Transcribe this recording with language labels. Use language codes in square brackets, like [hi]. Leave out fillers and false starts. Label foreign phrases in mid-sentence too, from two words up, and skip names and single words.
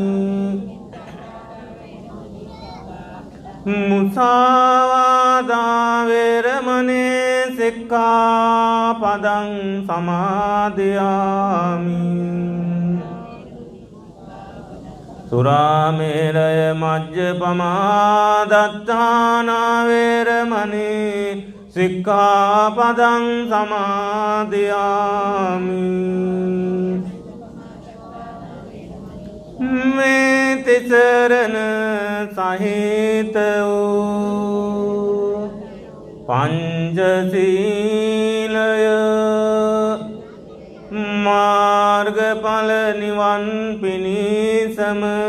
[pi] මුසාවාදා වේරමණී සික්ඛාපදං සමාදියාමි සුරාමේරය මජ්ජපමා දත්තානා වේරමණී සික්ඛාපදං සමාදියාමි [si] මේ තිසරණ සහිත වූ පංචශීලය මාර්ගඵල නිවන් පිණිසම